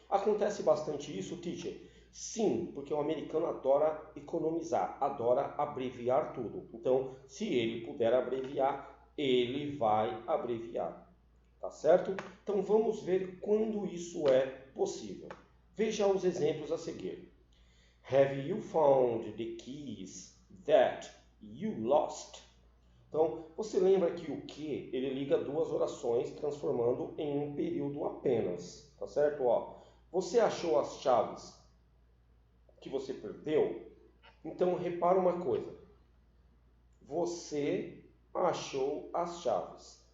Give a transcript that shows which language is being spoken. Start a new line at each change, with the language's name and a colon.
Portuguese: Acontece bastante isso, teacher? Sim, porque o americano adora economizar, adora abreviar tudo. Então, se ele puder abreviar, ele vai abreviar. Tá certo? Então vamos ver quando isso é possível. Veja os exemplos a seguir.
English: Have you found the keys that you lost?
Portuguese: Então, você lembra que o que ele liga duas orações, transformando em um período apenas. Tá certo? Você achou as chaves que você perdeu? Então, repara uma coisa. Você achou as chaves.